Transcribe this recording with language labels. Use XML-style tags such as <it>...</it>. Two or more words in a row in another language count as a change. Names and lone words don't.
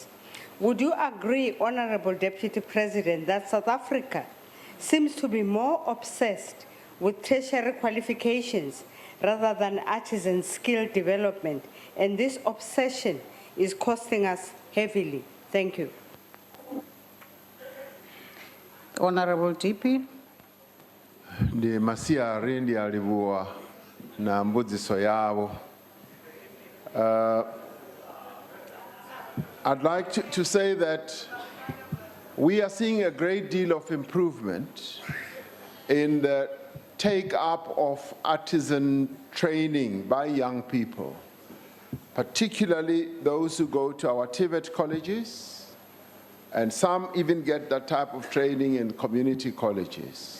<en>Would you agree, Honorable Deputy President, that South Africa seems to be more obsessed with tertiary qualifications rather than artisan skill development, and this obsession is costing us heavily? Thank you. Honorable DP.</en> <ve>Ndi masia rendi alivua na mbudziso yavo.</ve> <en>I'd like to say that we are seeing a great deal of improvement in the take-up of artisan training by young people, particularly those who go to our TVET colleges, and some even get that type of training in community colleges.</en>